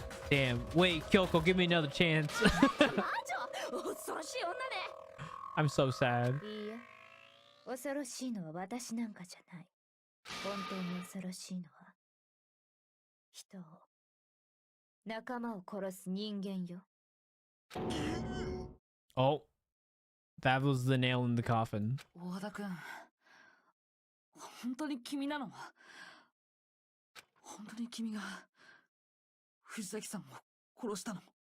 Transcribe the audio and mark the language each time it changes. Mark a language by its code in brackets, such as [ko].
[en] Damn. Wait, Kyoko, give me another chance. I'm so sad. [ja] 恐ろしいのは私なんかじゃない。本当に恐ろしいのは人を、仲間を殺す人間よ。 [en] Oh, that was the nail in the coffin. [ja] 大和田君、本当に君なの？本当に君が藤崎さんを殺したの？